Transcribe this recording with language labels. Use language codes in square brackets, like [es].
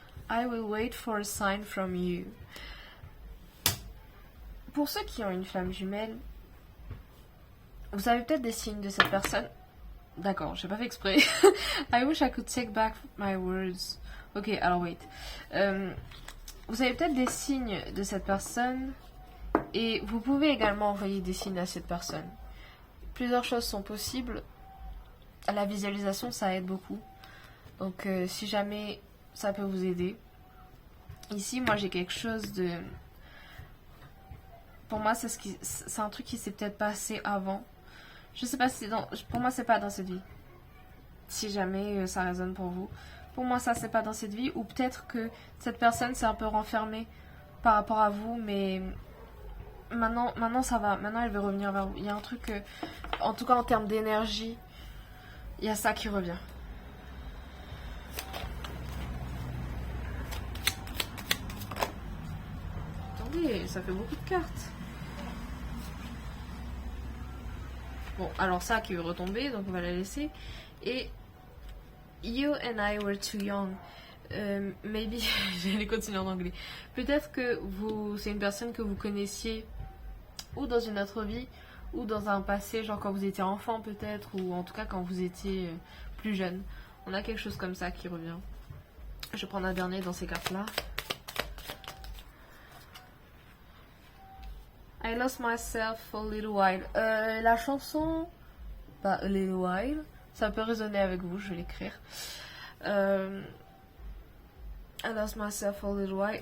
[en] I will wait for a sign from you. [fr] Pour ceux qui ont une flamme jumelle, vous avez peut-être des signes de cette personne. D'accord, j'ai pas fait exprès. [en] I wish I could take back my words. [fr] Ok, alors [en] wait. [fr] Vous avez peut-être des signes de cette personne et vous pouvez également envoyer des signes à cette personne. Plusieurs choses sont possibles. La visualisation, ça aide beaucoup. Donc si jamais ça peut vous aider. Ici, moi j'ai quelque chose de... Pour moi, c'est un truc qui s'est peut-être passé avant. Je sais pas si pour moi c'est pas dans cette vie. Si jamais ça résonne pour vous. Pour moi ça c'est pas dans cette vie. Ou peut-être que cette personne s'est un peu renfermée par rapport à vous. Mais maintenant ça va. Maintenant elle veut revenir vers vous. Il y a un truc en tout cas en termes d'énergie, il y a ça qui revient. Attendez, ça fait beaucoup de cartes. Bon, alors ça qui veut retomber, donc on va la laisser. Et [en] You and I were too young. Maybe, [fr] j'allais continuer en anglais. Peut-être que c'est une personne que vous connaissiez ou dans une autre vie ou dans un passé, genre quand vous étiez enfant peut-être, ou en tout cas quand vous étiez plus jeune. On a quelque chose comme ça qui revient. Je vais prendre un dernier dans ces cartes-là. [en] I lost myself a little while. [fr] La chanson, [en] a little while, [fr] ça peut résonner avec vous, je vais l'écrire. [en] I lost myself a little while.